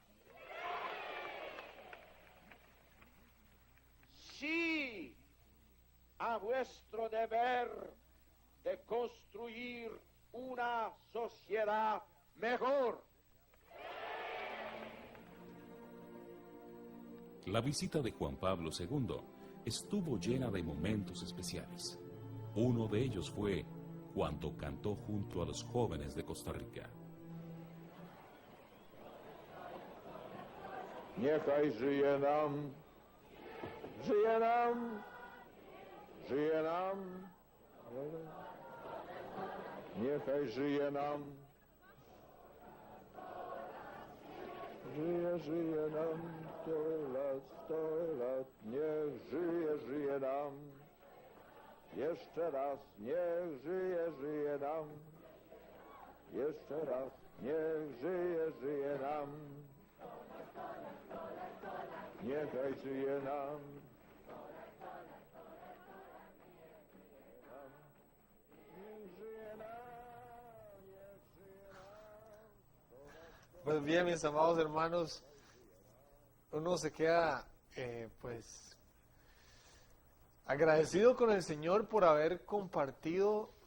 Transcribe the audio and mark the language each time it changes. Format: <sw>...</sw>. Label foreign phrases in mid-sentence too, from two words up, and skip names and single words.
<es>Sí a vuestro deber de construir una sociedad mejor. La visita de Juan Pablo II estuvo llena de momentos especiales. Uno de ellos fue cuando cantó junto a los jóvenes de Costa Rica.</es> <pl>Niechaj żyje nam, żyje nam, żyje nam. Niechaj żyje nam, żyje nam 100 lat, niech żyje nam. Jeszcze raz, niech żyje nam. Jeszcze raz, niech żyje nam. Niechaj żyje nam.</pl> <es>Pues bien, mis amados hermanos, uno se queda pues agradecido con el Señor por haber compartido,</es>